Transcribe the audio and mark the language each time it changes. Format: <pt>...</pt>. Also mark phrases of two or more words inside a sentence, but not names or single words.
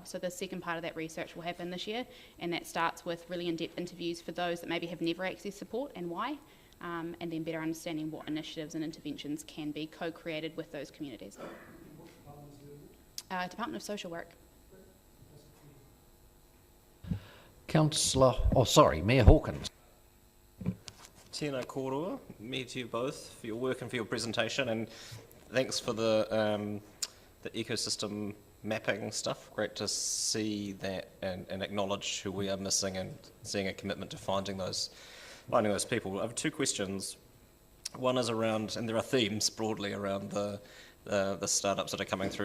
<en>So the second part of that research will happen this year, and that starts with really in-depth interviews for those that maybe have never accessed support and why, and then better understanding what initiatives and interventions can be co-created with those communities. Department of Social Work. Mayor Hawkins.</en> <mi>Tēnā kōrua,</mi> <en>me to you both for your work and for your presentation, and thanks for the ecosystem mapping stuff. Great to see that and acknowledge who we are missing and seeing a commitment to finding those people. I have two questions. One is around, and there are themes broadly around the the startups that are coming through.</en>